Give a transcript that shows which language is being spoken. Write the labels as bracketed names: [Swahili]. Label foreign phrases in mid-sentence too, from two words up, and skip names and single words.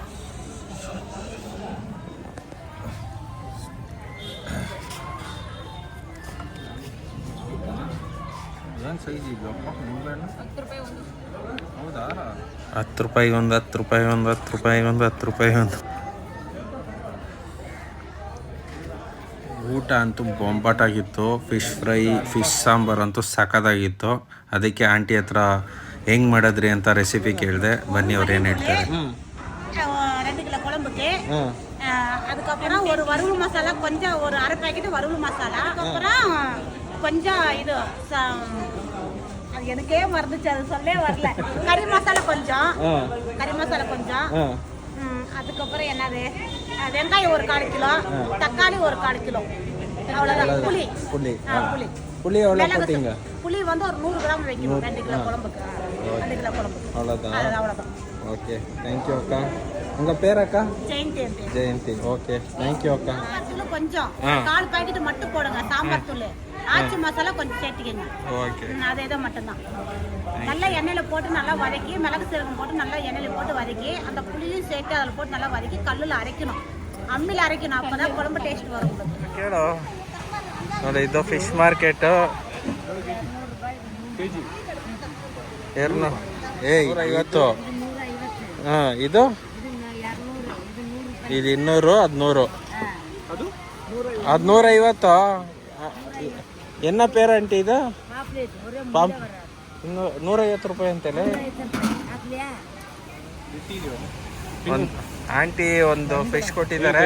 [Kannada] ಹತ್ತು ರೂಪಾಯಿ ಒಂದು, 10 ರೂಪಾಯಿ ಒಂದು, 10 ರೂಪಾಯಿ ಒಂದು, 10 ರೂಪಾಯಿ ಒಂದು. ಊಟ ಅಂತೂ ಬೊಂಬಾಟಾಗಿತ್ತು. [English] fish fry, [Kannada] ಫಿಶ್ ಸಾಂಬಾರು ಅಂತೂ ಸಖತ್ತಾಗಿತ್ತು. ಅದಕ್ಕೆ ಆಂಟಿ ಹತ್ರ ಹೆಂಗೆ ಮಾಡಿದ್ರಿ ಅಂತ ರೆಸಿಪಿ ಕೇಳಿದೆ. ಬನ್ನಿ ಅವ್ರು ಏನು ಹೇಳ್ತಾರೆ. [Tamil] 2 கிலோ குழம்புக்கு அதுக்கப்புறம் ஒரு வறுவல் மசாலா, கொஞ்சம் ஒரு அரை பாக்கெட் வறுவல் மசாலா, அதுக்கப்புறம் கொஞ்சம் இது அது எனக்கே மறந்துச்சு, அது சொல்லே வரல. கறி மசாலா கொஞ்சம், அதுக்கப்புறம் என்னது வெங்காயம் ஒரு 1/4 கிலோ, தக்காளி ஒரு 1/4 கிலோ, அவ்வளோதான். புளி எவ்வளோ போட்டீங்க? புளி வந்து ஒரு 100 கிராம் வைக்கணும் 2 கிலோ குழம்புக்கு. 2 கிலோ குழம்புக்கு அவ்வளோதான். [English] OK, thank you ಅಕ್ಕ. [Tamil] உங்கள் பேர் அக்கா? ஜெயந்தி. [English] OK, thank you அக்கா. [Tamil] தூள் கொஞ்சம் 4 பாக்கெட் மட்டும் போடுங்க. சாம்பார் தூள், ஆச்சி மசாலா கொஞ்சம் சேர்த்துக்கங்க. ஓகே, அதே தான் மட்டும்தான். நல்லா எண்ணெயில் போட்டு நல்லா வதக்கி, மிளகு சீரகம் போட்டு நல்லா எண்ணெயில் போட்டு வதக்கி, அந்த புளியும் சேர்த்து அதில் போட்டு நல்லா வதக்கி கல்லில் அரைக்கணும், அம்மியில் அரைக்கணும். அப்போ தான் குழம்பு டேஸ்ட் வரும். [Kannada] ಕೇಳು ನೋಡಿ, ಇದು [English] fish market. [Kannada] ಏನು 50 ಹಾಂ ಇದು ಇದು 200 ಅದು 100 ಅದು 150 ಎನ್ನ ಪೇರಂಟಿ ಇದು ಪಾಂಪ್ 150 ರೂಪಾಯಿ ಅಂತಲೇ ಆಂಟಿ ಒಂದು ಫಿಶ್ ಕೊಟ್ಟಿದ್ದಾರೆ.